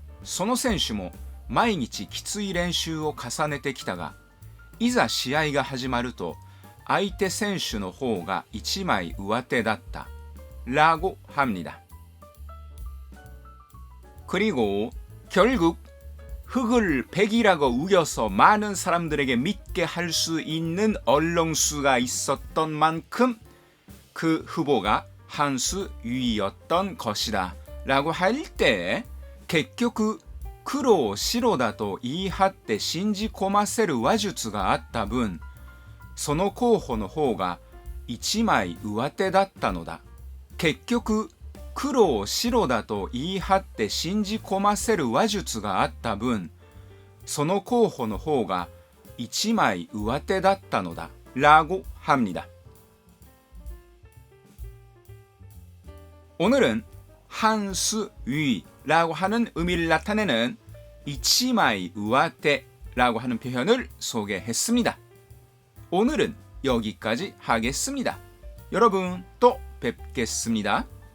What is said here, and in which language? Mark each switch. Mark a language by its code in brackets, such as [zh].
[ja] その選手も毎日きつい練習を重ねてきたがいざ試合が始まると相手選手の方が一枚上手だった [ko] 라고 합니다. 그리고 결국 흑을 백이라고 우겨서 많은 사람들에게 믿게 할 수 있는 언론수가 있었던 만큼 그 후보가 한수 유이였던 것이다 라고 할 때, [ja] 結局黒白だと言い張って信じ込ませる話術があった分、その候補の方が一枚上手だったのだ。結局黒を白だと言い張って信じ込ませる話術があった分、その候補の方が一枚上手だったのだ。 [ko] 라고 합니다. 오늘은 한수 위라고 하는 의미를 나타내는 이치마이 우아테라고 하는 표현을 소개했습니다. 오늘은 여기까지 하겠습니다. 여러분 또 뵙겠습니다.